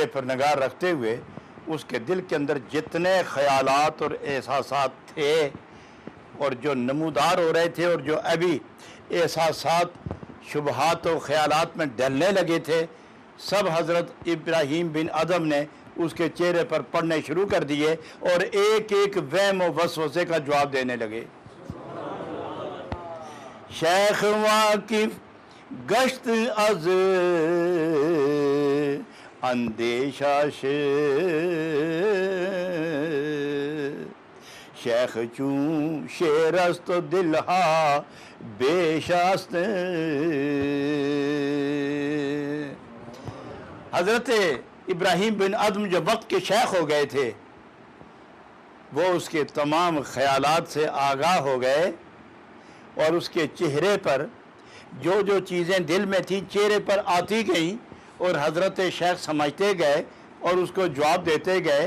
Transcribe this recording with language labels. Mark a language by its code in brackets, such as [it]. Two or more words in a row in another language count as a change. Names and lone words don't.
[ur] پر نگاہ رکھتے ہوئے اس کے دل کے اندر جتنے خیالات اور احساسات تھے اور جو نمودار ہو رہے تھے اور جو ابھی احساسات شبہات و خیالات میں ڈلنے لگے تھے، سب حضرت ابراہیم بن ادھم نے اس کے چہرے پر پڑھنے شروع کر دیے اور ایک ایک وہم و وسوسے کا جواب دینے لگے۔ [fa] شیخ واقف گشت از اندیشہ شیخ چون شیر است و دلہا بیش است۔ [ur] حضرت ابراہیم بن ادھم جو وقت کے شیخ ہو گئے تھے، وہ اس کے تمام خیالات سے آگاہ ہو گئے اور اس کے چہرے پر جو جو چیزیں دل میں تھیں چہرے پر آتی گئیں اور حضرت شیخ سمجھتے گئے اور اس کو جواب دیتے گئے۔